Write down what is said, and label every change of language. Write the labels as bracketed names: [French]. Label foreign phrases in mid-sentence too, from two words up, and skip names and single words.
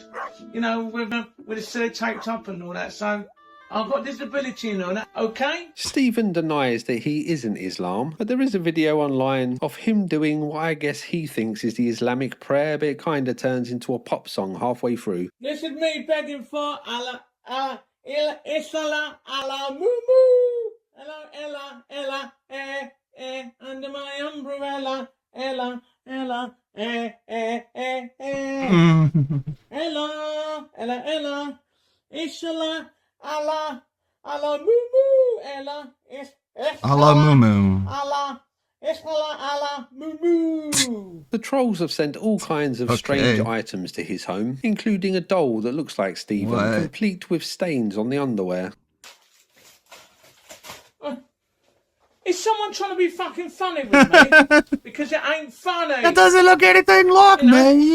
[English] You know, with the city taped up and all that. So I've got disability and all that, okay? Stephen denies that he isn't Islam, but there is a video online of him doing what I guess he thinks is the Islamic prayer, but it kinda turns into a pop song halfway through. This is me begging for Allah, Ella, alla, moo moo. Ella, Ella, under my umbrella. Ella, Ella, Ella. Ishala, alla, moo moo. Ella, A la moo moo. alla, Ishala, alla, moo moo. The trolls have sent all kinds of strange items to his home, including a doll that looks like Stephen, What? complete with stains on the underwear. Is someone trying to be fucking funny with me? Because it ain't funny. That doesn't look anything like me.